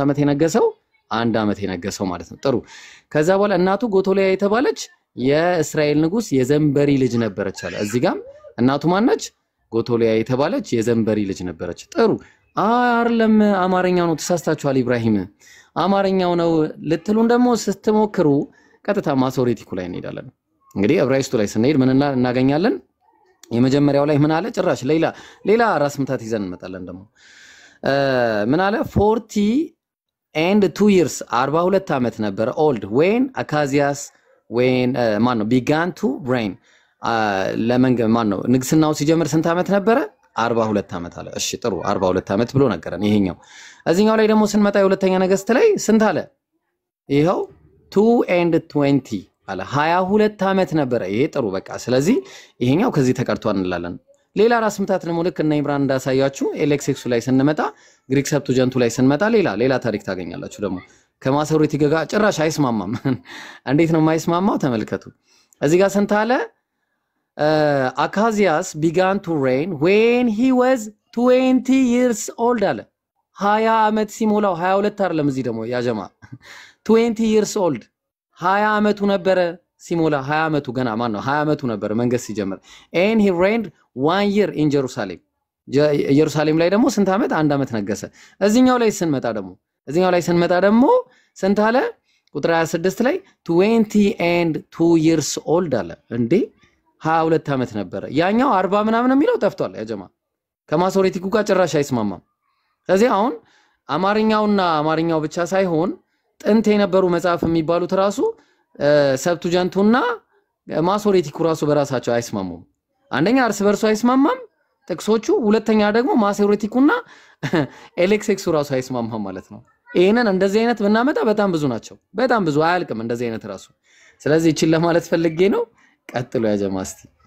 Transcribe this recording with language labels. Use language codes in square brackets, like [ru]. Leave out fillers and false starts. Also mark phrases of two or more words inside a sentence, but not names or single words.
[am] ዓመት የነገሰው 1 ዓመት የነገሰው ማለት ነው ጥሩ ከዛ በኋላ እናቱ ጎቶሊያ የተባለች የእስራኤል ንጉስ የዘንበሪ ልጅ ነበረች አለ እዚህ ጋር እናቱ ማነች ጎቶሊያ የተባለች የዘንበሪ ልጅ ነበረች ጥሩ አይደለም አማርኛው ነው ተሳስታችኋል ኢብራሂም አማርኛው ነው ልትሉን ደግሞ ስትሞክሩ ቀጥታ ማሶሬቲኩ ላይ እንሄዳለን እንግዲህ ዕብራይስጡ ላይ ስንሄድ ምን እናገኛለን የመጀመሪያው ላይ ምን አለ ጭራሽ ሌላ ራስ ምታት ይዘን እንመጣለን ደግሞ ምን አለ [en] 40 and 2 years [am] 42 ዓመት ነበር [en] old when Achazias when [am] ማን ነው [en] began to reign [am] ለመንገ ማን ነው ንግስናው ሲጀምር ስንት ዓመት ነበረ 42 ዓመት አለ እሺ ጥሩ 42 ዓመት ብሎ ነገረን ይሄኛው እዚህኛው ላይ ደግሞ ስንመጣ የሁለተኛ ነገስት ላይ ስንት አለ ይሄው [en] 2 and 20 [am] አለ 22 ዓመት ነበረ ይሄ ጥሩ በቃ ስለዚህ ይሄኛው ከዚህ ተቀርቷል እንላለን ሌላ ራስ ምታት ደግሞ ልክ እና ኢብራን እንዳሳያችሁ ኤሌክሴክሱ ላይ ስንመጣ ግሪክ ሰብቱጀንቱ ላይ ስንመጣ ሌላ ታሪክ ታገኛላችሁ ደግሞ ከማሶሬቲ ጋር ጭራሽ አይስማማም እንዴት ነው የማይስማማው ተመልከቱ እዚህ ጋር ስንት አለ [en] Achazias began to reign when he was 20 years old [am] አለ 20 ዓመት ሲሞላው 22 አይደለም እዚህ ደግሞ ያጀማ 20 [en] years old [am] 20 ዓመቱ ነበረ ሲሞላ 20 ዓመቱ ገና ማን ነው 20 ዓመቱ ነበረ መንገስ ሲጀምር [en] and he reigned 1 year in Jerusalem [am] ኢየሩሳሌም ላይ ደግሞ ስንት ዓመት 1 ዓመት ነገሰ እዚህኛው ላይ ስንመጣ ደግሞ ስንት አለ ቁጥር 26 ላይ [en] 20 and 2 years old [am] አለ እንዴ 22 ዓመት ነበረ ያኛው 40 ምናምን የሚለው ጠፍቷል ያጀማ ከማሶሬቲኩ ጋር ጭራሽ አይስማማም ስለዚህ አሁን አማርኛው ብቻ ሳይሆን ጥንት የነበሩ መጽሐፍ የሚባሉት ራሱ ሰብቱጀንቱና ማሶሬቲኩ ራሱ በራሳቸው አይስማሙም አንደኛ እርስ በርሱ አይስማማም ጥቅሶቹ ሁለተኛ ደግሞ ማሶሬቲኩና ኤሌክሴክሱ ራሱ አይስማማም ማለት ነው ይሄንን እንደዚህ አይነት ብናመጣ በጣም ብዙ ናቸው በጣም ብዙ አያልቅም እንደዚህ አይነት ራሱ ስለዚህ እቺን ለማለት ፈልጌ ነው ቀጥሎ ያጀማስቲ